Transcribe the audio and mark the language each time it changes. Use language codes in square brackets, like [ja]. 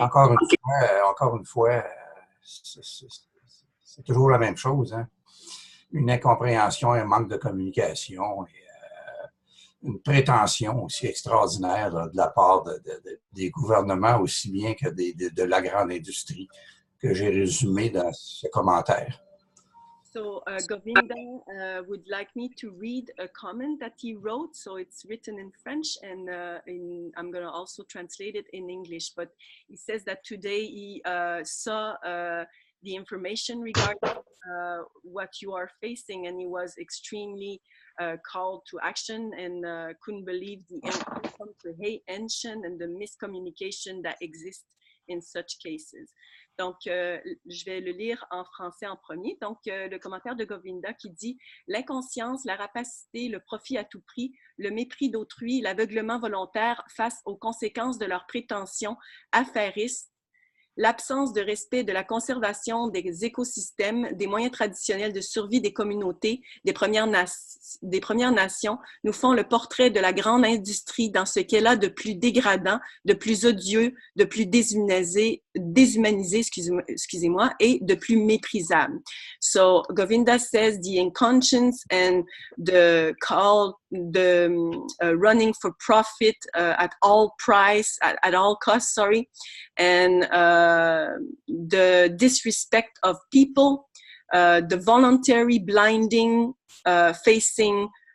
[fr] Encore une fois, c'est toujours la même chose, hein? Une incompréhension, un manque de communication et une prétention aussi extraordinaire là, de la part des gouvernements aussi bien que de la grande industrie que j'ai résumé dans ce commentaire. [en] So Govinda would like me to read a comment that he wrote. So it's written in French and I'm going to also translate it in English. But he says that today he saw the information regarding what you are facing, and he was extremely called to action and couldn't believe the incomprehension and the miscommunication that exists in such cases. [fr] Donc, je vais le lire en français en premier. Donc, le commentaire de Govinda qui dit « L'inconscience, la rapacité, le profit à tout prix, le mépris d'autrui, l'aveuglement volontaire face aux conséquences de leurs prétentions affairistes, l'absence de respect de la conservation des écosystèmes, des moyens traditionnels de survie des communautés, des Premières Nations, nous font le portrait de la grande industrie dans ce qu'elle a de plus dégradant, de plus odieux, de plus déshumanisé, excusez-moi, et de plus méprisable. [en] So, Govinda says the inconscience and the call, the running for profit at all price, at all costs, sorry, and the disrespect of people, the voluntary blinding, facing